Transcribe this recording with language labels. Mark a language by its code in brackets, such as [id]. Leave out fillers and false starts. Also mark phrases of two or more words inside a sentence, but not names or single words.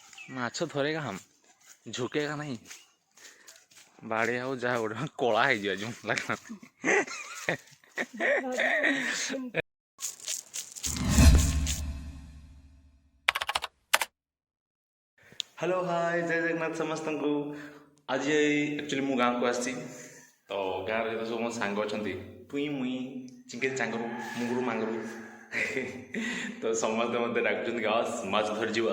[or] ମାଛ ଧରେगा [hi] हम झुकेगा नहीं [or] ବାଡ଼ି ଆଉ ଯାହା ଗୋଟେ କଳା ହେଇଯିବ ଯେଉଁ ଲାଗା [en] hello hi [or] ଜୟ ଜଗନ୍ନାଥ ସମସ୍ତଙ୍କୁ। ଆଜି ଆକ୍ଚୁଆଲି ମୁଁ ଗାଁକୁ ଆସିଛି ତ ଗାଁରେ ଯେତେ ସବୁ ମୋ ସାଙ୍ଗ ଅଛନ୍ତି ଟୁଇଁ ମୁଇଁ ଚିକେନ୍ ଚାଙ୍ଗରୁ ମୁଙ୍ଗୁରୁ ମାଙ୍ଗୁରୁ ତ ସମସ୍ତେ ମୋତେ ଡାକୁଛନ୍ତି ଆସ ମାଛ ଧରିଯିବା।